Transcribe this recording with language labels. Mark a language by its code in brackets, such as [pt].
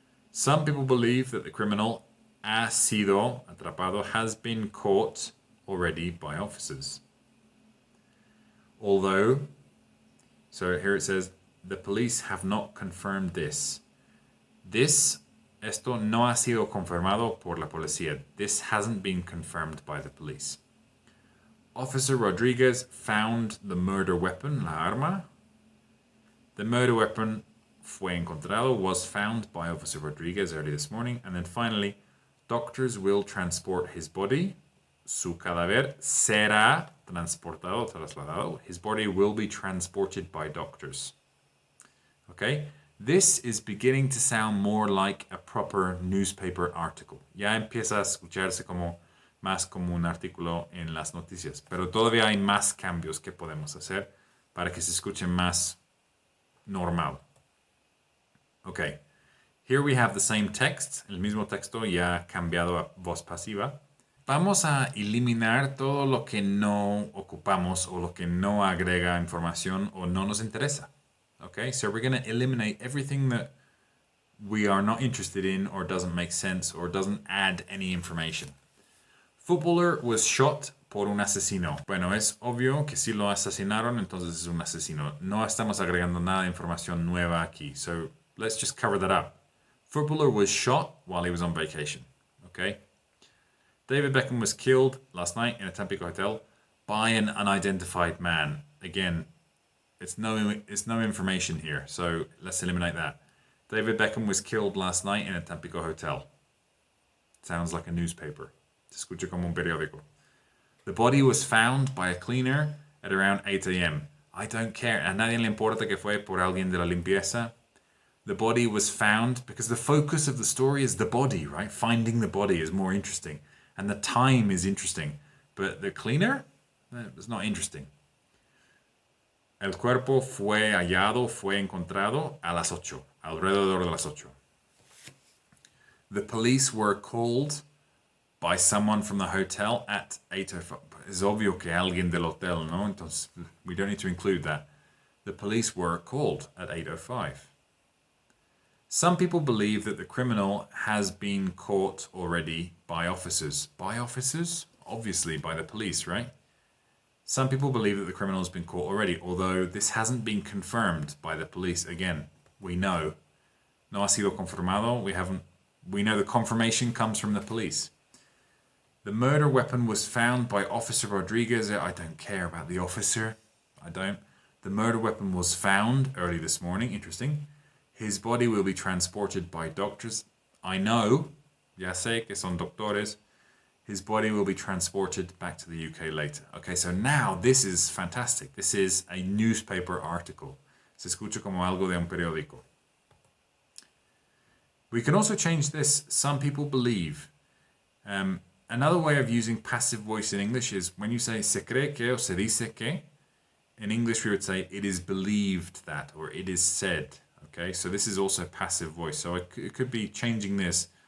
[en] Some people believe that the criminal [es] ha sido atrapado, [en] has been caught already by officers. Although, so here it says, the police have not confirmed this. [es] Esto no ha sido confirmado por la policía. [en] This hasn't been confirmed by the police. Officer Rodriguez found the murder weapon, la arma. The murder weapon [es] fue encontrado, [en] was found by Officer Rodriguez early this morning. And then finally, doctors will transport his body. [es] Su cadáver será transportado, trasladado. [en] His body will be transported by doctors. Okay? This is beginning to sound more like a proper newspaper article. [es] Ya empieza a escucharse más como un artículo en las noticias. Pero todavía hay más cambios que podemos hacer para que se escuche más normal. Okay. [en] Here we have the same text, [es] el mismo texto ya cambiado a voz pasiva. Vamos a eliminar todo lo que no ocupamos o lo que no agrega información o no nos interesa. [en] Okay, so we're going to eliminate everything that we are not interested in or doesn't make sense or doesn't add any information. Footballer was shot [es] por un asesino. Bueno, es obvio que si lo asesinaron, entonces es un asesino. No estamos agregando nada de información nueva aquí. [en] So let's just cover that up. Footballer was shot while he was on vacation. Okay. David Beckham was killed last night in a Tampico hotel by an unidentified man. Again, it's no information here, so let's eliminate that. David Beckham was killed last night in a Tampico hotel. Sounds like a newspaper. [es] Se escucha como un periódico. [en] The body was found by a cleaner at around 8 a.m. I don't care. [es] A nadie le importa que fue por alguien de la limpieza. [en] The body was found because the focus of the story is the body, right? Finding the body is more interesting. And the time is interesting. But the cleaner? It's not interesting. [es] El cuerpo fue hallado, fue encontrado a las 8. Alrededor de las 8. [en] The police were called by someone from the hotel at 8:05. [es] Es obvio que alguien del hotel, ¿no? [en] Entonces, we don't need to include that. The police were called at 8:05. Some people believe that the criminal has been caught already by officers. By officers? Obviously by the police, right? Some people believe that the criminal has been caught already, although this hasn't been confirmed by the police. Again, we know. [es] No ha sido confirmado. [en] We know the confirmation comes from the police. The murder weapon was found by Officer Rodriguez. I don't care about the officer. I don't. The murder weapon was found early this morning. Interesting. His body will be transported by doctors. I know. [es] Ya sé que son doctores. [en] His body will be transported back to the UK later. Okay, so now this is fantastic. This is a newspaper article. [es] Se escucha como algo de un periódico. [en] We can also change this. Some people believe. Another way of using passive voice in English is when you say [es] se cree que o se dice que. [en] In English, we would say it is believed that, or it is said. Okay, so this is also passive voice. So it could be changing this.